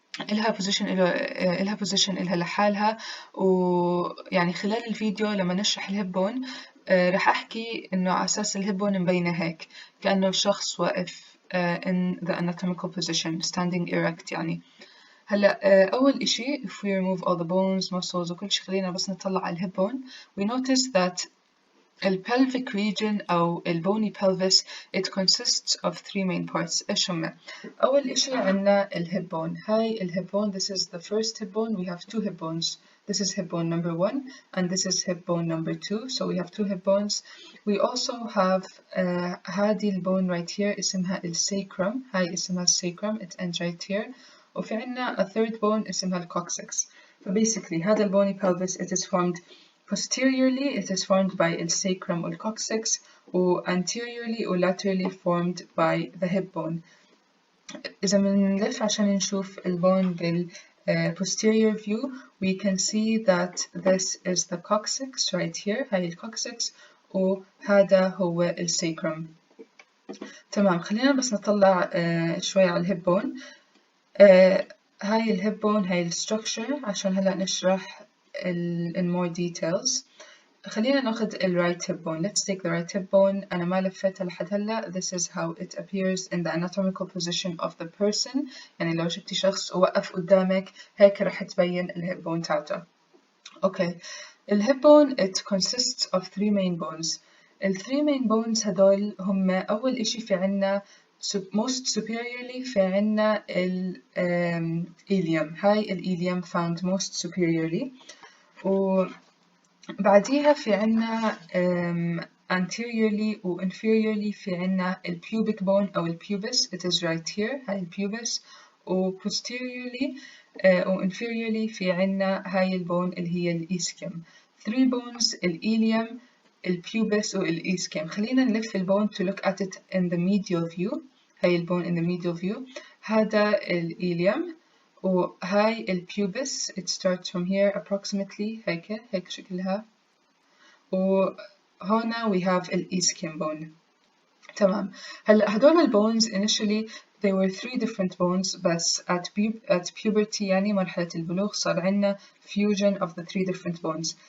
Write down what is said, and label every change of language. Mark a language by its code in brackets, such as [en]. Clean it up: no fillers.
[ar] إلها position إلها لحالها، ويعني خلال الفيديو لما نشرح الهيب بون رح أحكي إنه على أساس الهيب بون مبينة هيك كأنه الشخص واقف [en] in the anatomical position standing erect [ar] يعني. هلا أول إشي [en] if we remove all the bones muscles [ar] وكل شي خلينا بس نطلع على الهيب بون [en] we notice that ال pelvic region أو ال bony pelvis it consists of three main parts. [ar] إيش هم؟ أول إشي عنا ال hip bone. هاي ال [en] hip bone, this is the first hip bone. We have two hip bones. This is hip bone number 1 and this is hip bone number 2. So we have two hip bones. We also have [ar] هذه ال [en] bone right here [ar] اسمها ال [en] sacrum. [ar] هاي اسمها ال sacrum. [en] It ends right here. [ar] وفي عنا [en] a third bone اسمها ال coccyx. Basically [ar] هذا ال [en] bony pelvis it is formed posteriorly. It is formed by the sacrum or coccyx, or anteriorly or laterally formed by the hip bone. [ar] إذا بنلف عشان نشوف البون بال [en] posterior view, we can see that this is the coccyx right here. [ar] هاي الcoccyx وهذا هو الساكرم. تمام، خلينا بس نطلع شوي على الهيب بون. هاي الهيب بون هاي الستركشر عشان هلا نشرح [en] in more details. [ar] خلينا ناخذ ال [en] right hip bone. Let's take the right hip bone. [ar] أنا ما لفتها لحد هلا. [en] This is how it appears in the anatomical position of the person. [ar] يعني لو شفتي شخص وقف قدامك هيك رح تبين الهيب بون تاعته. [en] Okay. الهيب bone it consists of three main bones. [ar] ال [en] three main bones [ar] هدول هم أول إشي في عنا [en] most superiorly [ar] في عنا ال ilium. هاي ال [en] ilium found most superiorly. [ar] وبعديها في عنا anteriorly و inferiorly في عنا ال pubic bone أو ال pubis. [en] It is right here. [ar] هاي ال pubis. و posteriorly و inferiorly في عنا هاي البون اللي هي ال ischium. [en] Three bones ال ilium ال pubis و ال ischium. [ar] خلينا نلف البون [en] to look at it in the medial view. هاي البون in the medial view. [ar] هذا ال ilium وهاي ال pubis. [en] It starts from here approximately [ar] هيك شكلها. [en] وهنا we have ال ischium bone. [ar] تمام. [en] هلا هدول البونز initially they were three different bones بس at puberty [ar] يعني مرحلة البلوغ صار عنا [en] fusion of the three different bones.